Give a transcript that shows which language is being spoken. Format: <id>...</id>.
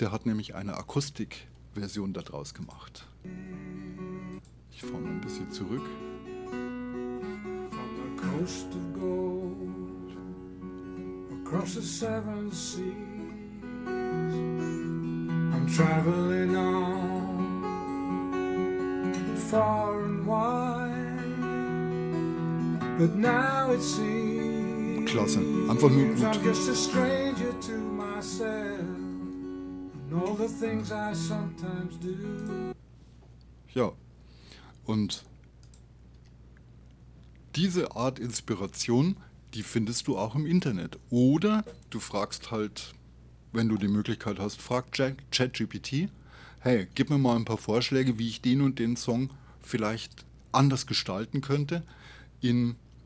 <de>Der hat nämlich eine Akustikversion daraus gemacht. Ich fahre mal ein bisschen zurück.</de> <en>From the coast of gold, across the seven seas, I'm traveling on, far and wide, but now it seems</en> <de>klasse, einfach nur gut.</de> <en>I'm just a stranger to myself and all the things I sometimes do.</en> <de>Ja, und diese Art Inspiration, die findest du auch im Internet. Oder du fragst halt, wenn du die Möglichkeit hast, frag ChatGPT, hey, gib mir mal ein paar Vorschläge, wie ich den und den Song vielleicht anders gestalten könnte, in</de>